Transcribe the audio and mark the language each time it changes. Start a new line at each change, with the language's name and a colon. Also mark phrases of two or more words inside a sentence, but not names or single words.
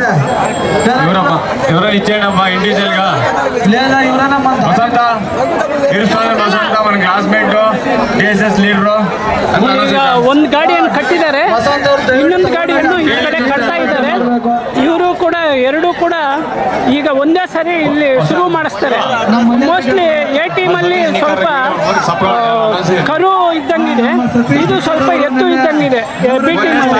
Telugu: ఎవరో ఇచ్చేయండి ఇండివిజువల్ గా. లేదా ఎవరైనా మన
Kannada: వసంత ವಸಂತ మన ಕ್ಲಾಸ್ಮೇಟ್
English: DSS leader.
Kannada: ಈಗ ಒಂದು ಗಾಡಿಯನ್ನು ಕಟ್ಟಿದ್ದಾರೆ, ಇನ್ನೊಂದು ಗಾಡಿಯನ್ನು ಈ ಕಡೆ ಕಟ್ತಾ ಇದ್ದಾರೆ. ಇವರು ಕೂಡ ಎರಡೂ ಕೂಡ ಈಗ ಒಂದೇ ಸರಿ ಇಲ್ಲಿ ಶುರು ಮಾಡಿಸ್ತಾರೆ. ಮೋಸ್ಟ್ಲಿ ಎ ಟೀಮಲ್ಲಿ ಸ್ವಲ್ಪ ಕರು ಇದ್ದಂಗಿದೆ, ಇದು ಸ್ವಲ್ಪ ಎತ್ತು ಇದ್ದಂಗಿದೆ ಬಿ ಟೀಮಲ್ಲಿ.